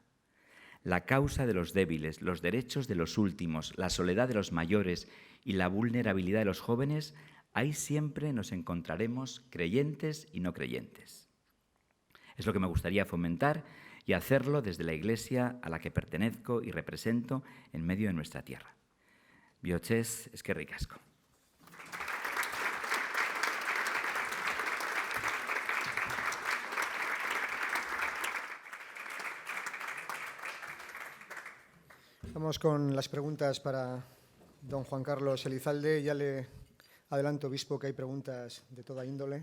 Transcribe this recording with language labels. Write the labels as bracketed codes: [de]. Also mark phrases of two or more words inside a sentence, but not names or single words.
[es] La causa de los débiles, los derechos de los últimos, la soledad de los mayores y la vulnerabilidad de los jóvenes Ahí siempre nos encontraremos creyentes y no creyentes. Es lo que me gustaría fomentar y hacerlo desde la Iglesia a la que pertenezco y represento en medio de nuestra tierra. [eu] Bihotxez, eskerrik asko. [es] Vamos con las preguntas para don Juan Carlos Elizalde. Ya le adelanto, obispo, que hay preguntas de toda índole.